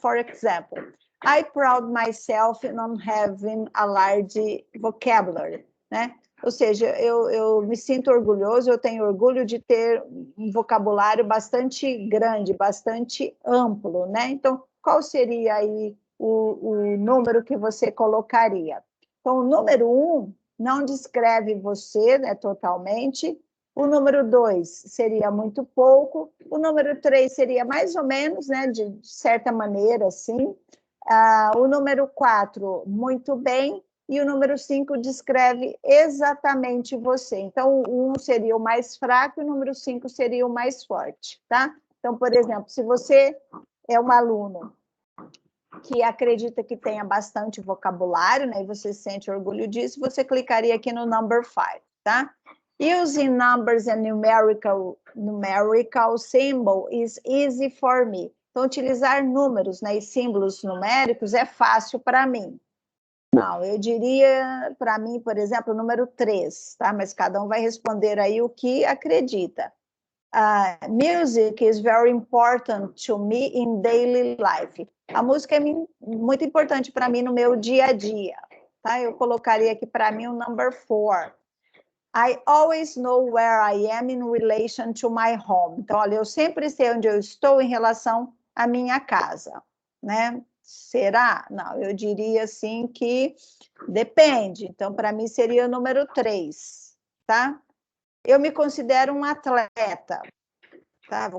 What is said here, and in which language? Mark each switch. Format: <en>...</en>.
<en>For example, I proud myself on having a large vocabulary, né?</en> <pt>Ou seja, eu me sinto orgulhoso, eu tenho orgulho de ter um vocabulário bastante grande, bastante amplo, né? Então, qual seria aí o número que você colocaria? Então, o número 1 não descreve você, né, totalmente. O número 2 seria muito pouco. O número 3 seria mais ou menos, né, de certa maneira, assim. O número 4, muito bem. E o número 5 descreve exatamente você. Então, o 1 seria o mais fraco e o número 5 seria o mais forte, tá? Então, por exemplo, se você é um aluno que acredita que tenha bastante vocabulário, né, e você sente orgulho disso, você clicaria aqui no number 5, tá?</pt> <en>Using numbers and numerical symbol is easy for me.</en> <pt>Então, utilizar números, né, e símbolos numéricos é fácil para mim. Não, eu diria, para mim, por exemplo, o número 3, tá? Mas cada um vai responder aí o que acredita.</pt> <en>Music is very important to me in daily life.</en> <pt>A música é muito importante para mim no meu dia a dia, tá? Eu colocaria aqui para mim o number 4.</pt> <en>I always know where I am in relation to my home.</en> <pt>Então, olha, eu sempre sei onde eu estou em relação à minha casa, né? Será? Não, eu diria assim que depende. Então, para mim seria o número 3, tá? Eu me considero um atleta, tá?</pt>